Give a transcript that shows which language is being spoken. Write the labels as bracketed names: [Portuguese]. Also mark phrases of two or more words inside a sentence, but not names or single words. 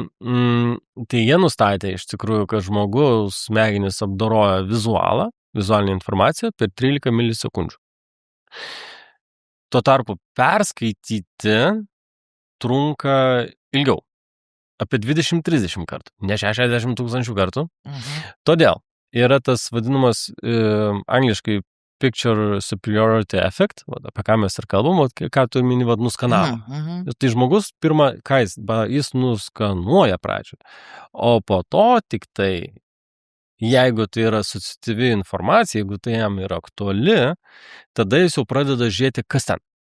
[Lithuanian] Tai jie nustatė iš tikrųjų, kad žmogus smegenis apdoroja vizualinę informaciją per 13 milisekundžių. Tuo tarpu perskaityti trunka ilgiau. Apie 20-30 kartų, ne 60 000 kartų. Todėl yra tas vadinamas angliškai [English] picture superiority effect, [Lithuanian] apie ką mes ir kalbam, ką tu mini, nuskanavo. Tai žmogus pirmą, ką jis nuskanuoja pradžioje, o po to tik tai, jeigu tai yra asociatyvi informacija, jeigu tai jam yra aktuali, tada jis jau pradeda žiūrėti, kas ten.